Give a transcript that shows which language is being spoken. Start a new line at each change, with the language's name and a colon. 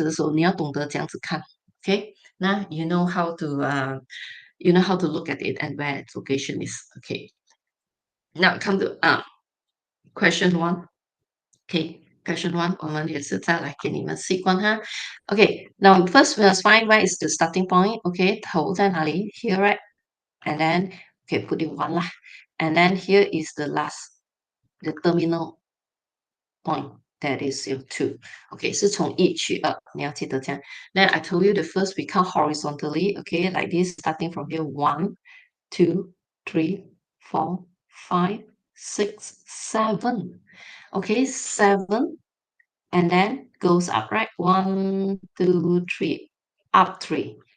Chinese: 如果他给你题目给你这样子的时候，你要懂得这样子看。OK，那
English: you know how to you know how to look at it and where its location is. OK， now come to question one.
Chinese: OK，question one，我们也是再来给你们习惯哈。
English: OK，now first we must find where is the starting point. OK，
Chinese: 头在哪里
English: here, right? And then put it one lah. And then here is the last, the terminal point. that is your 2.
Chinese: Okay, 是从一取二，你要记得这样。
English: Then I told you the first we count horizontally, okay, like this, starting from here, 1, 2, 3, 4, 5, 6, 7. Okay, 7, and then goes up, right? 1, 2, 3, up 3.